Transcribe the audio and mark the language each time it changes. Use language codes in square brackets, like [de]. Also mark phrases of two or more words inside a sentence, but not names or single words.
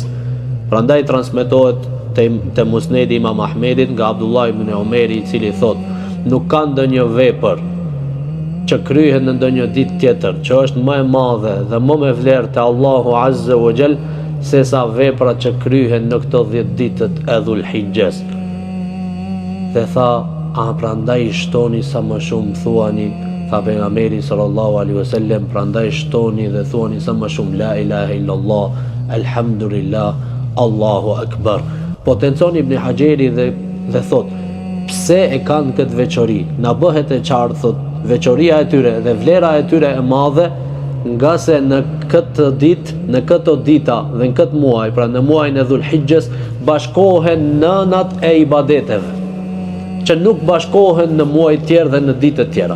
[sq] Prandaj transmetohet te Musnedi Imam Ahmedit nga Abdullah ibn Omeri, i cili thot, nuk ka ndonjë vepër që kryhet në ndonjë ditë tjetër që është më e madhe dhe më me vlerë te Allahu [ar] عز وجل [sq] se sa veprat që kryhen në këto 10 ditët e Dhulhijjes. Dhe tha, prandaj shtoni sa më shumë, thuani, tha pejgamberi [ar] صلى الله عليه وسلم, [sq] prandaj shtoni dhe thuani sa më shumë [ar] لا إله إلا الله، الحمد لله، الله أكبر. [sq] Potencon Ibn Hajeri dhe thot, pse e kanë këtë veçori? Na bëhet e qartë, thot, veçoria e tyre dhe vlera e tyre e madhe, nga se në këtë ditë, në këto dita dhe në këtë muaj, pra në muajin e Dhulhijjes, bashkohen nënat e ibadeteve, që nuk bashkohen në muaj tjerë dhe në ditët tjera.